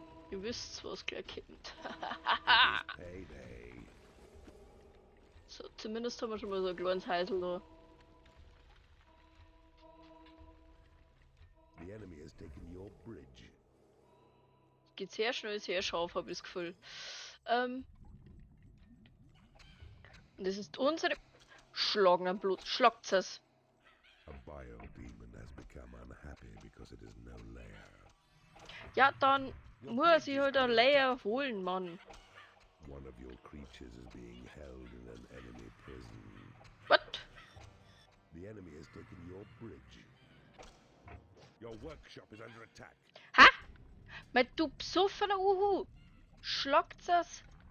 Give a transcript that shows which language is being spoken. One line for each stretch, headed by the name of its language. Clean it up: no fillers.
German: Ihr wisst, was gleich kommt.
English: Payday.
German: So, zumindest haben wir schon mal so ein kleines Heisel da.
English: The enemy has taken your bridge.
German: Geht sehr schnell, sehr scharf, habe ich das Gefühl. Und das ist unsere... Schlagen am Blut. Schlagt's es.
English: A biodemon has become unhappy because it is no lair.
German: Ja, dann muss ich halt ein Layer holen, Mann.
English: One of your creatures is being held in an enemy prison. What? The enemy has taken your bridge. Your workshop is under attack.
German: Ha? Mein du besoffener Uhu. Schlagt's es.